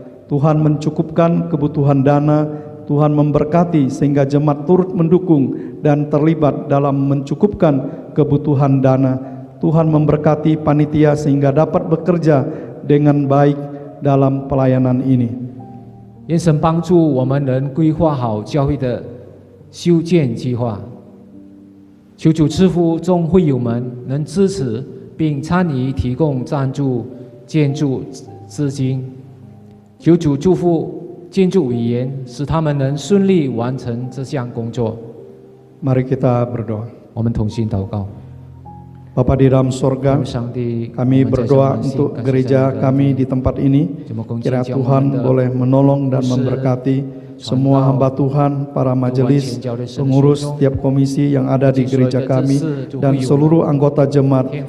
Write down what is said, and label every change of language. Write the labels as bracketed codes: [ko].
[id] Tuhan mencukupkan kebutuhan dana, Tuhan memberkati sehingga jemaat turut mendukung dan terlibat dalam mencukupkan kebutuhan dana. Tuhan memberkati panitia sehingga dapat bekerja dengan baik dalam pelayanan ini. [zh] 愿神帮助我们能规划好教会的修建计划，求主赐福众会友们能支持并参与提供赞助建筑资金，求主祝福建筑委员，使他们能顺利完成这项工作。 [id] Mari kita berdoa. [zh] 我们同心祷告。 [id] Bapa di dalam sorga, kami berdoa untuk gereja kami di tempat ini. Kiranya Tuhan boleh menolong dan memberkati semua hamba Tuhan, para majelis, pengurus setiap komisi yang ada di gereja kami, dan seluruh anggota jemaat.